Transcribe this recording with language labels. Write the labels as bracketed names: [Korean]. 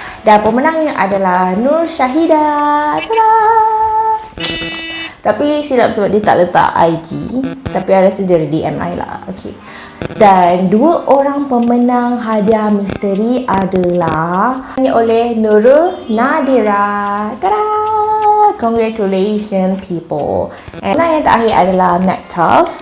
[Malay] Dan pemenangnya adalah Nur Syahida. Tada! Tapi silap sebab dia tak letak IG, tapi I rasa dia DM I lah. Okay. Dan 2 orang pemenang hadiah misteri adalah oleh Nurul Nadira. Tada! [English] Congratulations people. [Malay] And yang terakhir adalah Mactov.